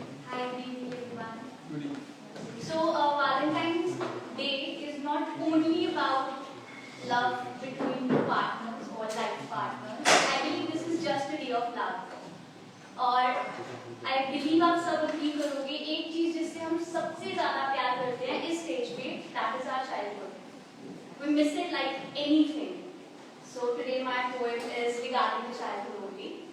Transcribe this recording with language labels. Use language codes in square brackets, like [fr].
[en] Hi, good evening everyone. Good evening. So, Valentine's Day is not only about love between two partners or life partners. I believe this is just a day of love. [hi] और [en] I believe [hi] आप सब agree करोगे, एक चीज जिससे हम सबसे ज्यादा प्यार करते हैं इस स्टेज पे, [en] that is our childhood. We miss it like anything. So today my poem is regarding the childhood only.